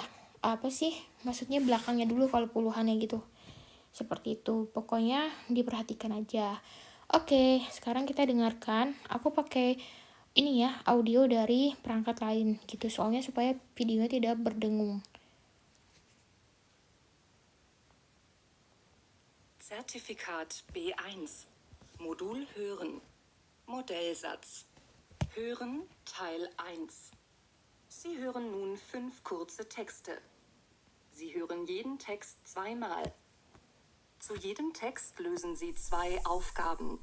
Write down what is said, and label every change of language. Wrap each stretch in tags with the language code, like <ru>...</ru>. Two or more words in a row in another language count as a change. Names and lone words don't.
<id>Apa sih? Maksudnya belakangnya dulu kalau puluhannya gitu. Seperti itu. Pokoknya diperhatikan aja. Oke, sekarang kita dengarkan. Aku pakai ini ya, audio dari perangkat lain gitu. Soalnya supaya videonya tidak berdengung.</id> <de>Zertifikat B1. Modul Hören. Modellsatz. Hören Teil 1. Sie hören nun 5 kurze Texte. Sie hören jeden Text zweimal. Zu jedem Text lösen Sie 2 Aufgaben.</de>